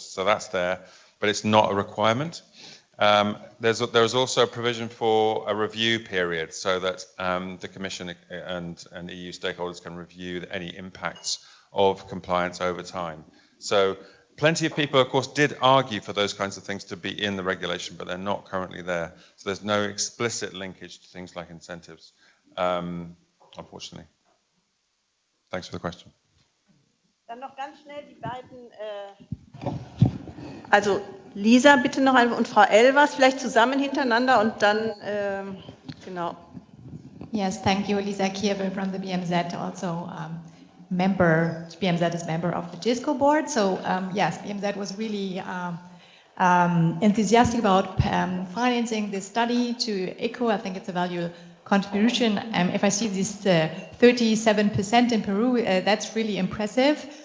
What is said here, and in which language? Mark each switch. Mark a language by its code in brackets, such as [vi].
[en] So that's there, but it's not a requirement. There's also a provision for a review period so that the Commission and EU stakeholders can review any impacts of compliance over time. So plenty of people, of course, did argue for those kinds of things to be in the regulation, but they're not currently there. So there's no explicit linkage to things like incentives, unfortunately. Thanks for the question. [de] Dann noch ganz schnell die beiden, also Lisa bitte noch einmal und Frau Elvers vielleicht zusammen hintereinander und dann, genau. [en] Yes, thank you, Lisa Kiewe from the BMZ, also member, BMZ is member of the GISCO board. So yes, BMZ was really enthusiastic about financing this study to ECO. I think it's a value contribution. If I see this 37% in Peru, that's really impressive.